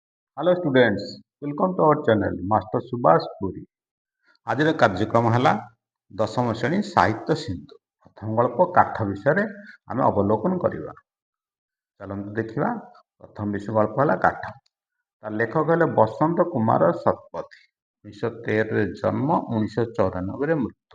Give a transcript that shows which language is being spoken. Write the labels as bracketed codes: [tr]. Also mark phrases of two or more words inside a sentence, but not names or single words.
[en] Hello students, welcome to our channel Master Subhash Puri. [or] ଆଜିର କାର୍ଯ୍ୟକ୍ରମ ହେଲା ଦଶମ ଶ୍ରେଣୀ ସାହିତ୍ୟ ସିନ୍ଧୁ ପ୍ରଥମ ଗଳ୍ପ କାଠ ବିଷୟରେ ଆମେ ଅବଲୋକନ କରିବା। ଚାଲନ୍ତୁ ଦେଖିବା। ପ୍ରଥମ ବିଷୟ ଗଳ୍ପ ହେଲା କାଠ। ତାର ଲେଖକ ହେଲେ ବସନ୍ତ କୁମାର ଶତପଥୀ। 1913ରେ ଜନ୍ମ, 1994ରେ ମୃତ୍ୟୁ।